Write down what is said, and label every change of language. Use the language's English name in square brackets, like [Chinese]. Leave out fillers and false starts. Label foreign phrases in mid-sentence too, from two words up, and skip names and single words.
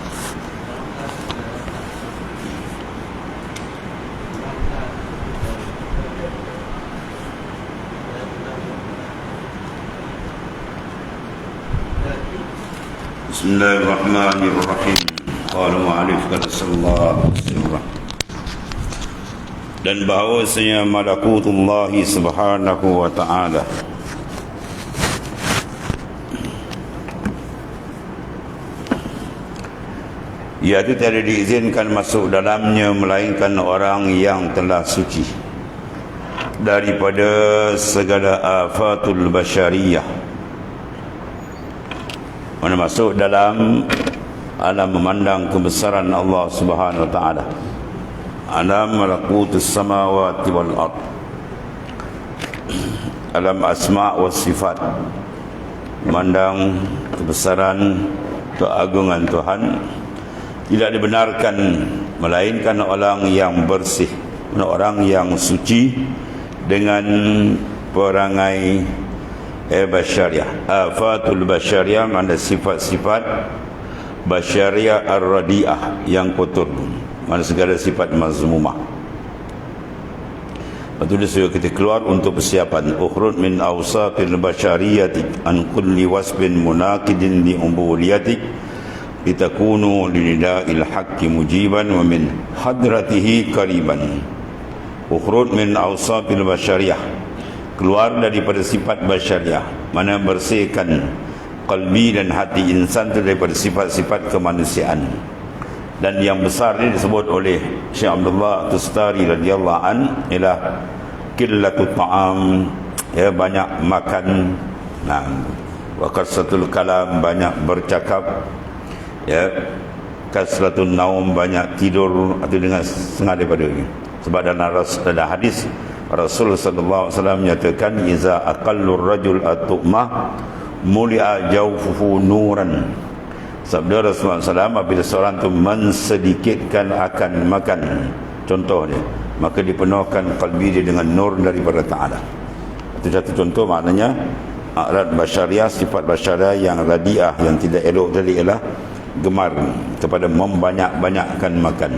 [Arabic] بسم الله الرحمن الرحيم. قال المؤلف صلى الله عليه وسلم. [Malay] Dan bahawasanya malakutullah [Arabic] سبحانه وتعالى [Malay] iaitu tidak diizinkan masuk dalamnya melainkan orang yang telah suci daripada segala [Arabic] آفات البشرية. [Malay] Mana masuk dalam alam memandang kebesaran Allah [Arabic] سبحانه وتعالى, [Malay] alam [Arabic] ملكوت السماوات والأرض, [Malay] alam [Arabic] الأسماء والصفات, [Malay] memandang kebesaran keagungan Tuhan. Tidak dibenarkan melainkan orang yang bersih, orang yang suci dengan perangai basyariah. [Arabic] آفات البشرية [Malay] mana sifat-sifat [Arabic] البشرية الرديئة [Malay] yang kotor, mana segala sifat mazmumah. Lepas tu dia suruh kita keluar untuk persiapan [Arabic] اخرج من أوصاف بشريتك عن كل وصف مناقض لعبوديتك لتكون لنداء الحق مجيبا ومن حضرته قريبا. اخرج من أوصاف البشرية, [Malay] keluar daripada sifat basyariah, mana bersihkan qalbi dan hati insan itu daripada sifat-sifat kemanusiaan. Dan yang besar ini disebut oleh Syekh Abdullah Tustari [Arabic] رضي الله عنه [Malay] ialah [Arabic] قلة الطعام, [Malay] ya, banyak makan, [Arabic] وكثرة الكلام, [Malay] banyak bercakap, ya, [Arabic] كثرة النوم, [Malay] banyak tidur, atau dengan setengah daripada ini. Sebab dalam hadis Rasul [Arabic] صلى الله عليه وسلم [Malay] menyatakan [Arabic] إذا أقل الرجل الطعمة ملئ جوفه نورا. [Malay] Sabda Rasulullah SAW, apabila seorang itu mensedikitkan akan makan, contohnya, maka dipenuhkan kalbi dia dengan nur daripada Ta'ala. Itu satu contoh. Maknanya a'rad basyariah, sifat basyariah yang radiah, yang tidak elok tadi ialah gemar kepada membanyak-banyakkan makan.